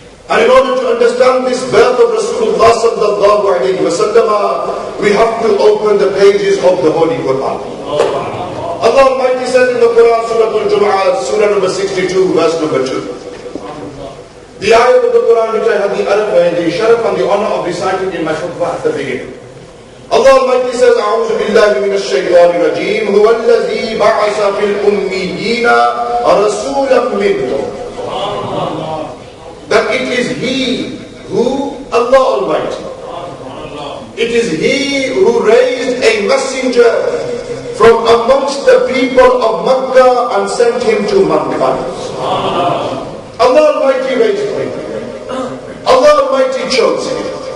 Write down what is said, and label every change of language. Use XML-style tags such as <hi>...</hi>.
<en>And in order to understand this birth of Rasulullah Sallallahu Alaihi Wasallam, we have to open the pages of the Holy Quran. Allah Almighty says in the Quran, Surah Al-Jum'ah, Surah number 62, verse number 2. The ayat of the Quran which I had the sharaf and the honor of reciting in my khutbah at the beginning. Allah Almighty says,</en> <ar>أعوذ بالله من الشيطان الرجيم هو الذي بعث في الأميين رسولا منهم.</ar> <en>That it is He who, Allah Almighty, it is He who raised a messenger from amongst the people of Makkah and sent him to mankind. Allah Almighty raised him. Allah Almighty chose him.</en>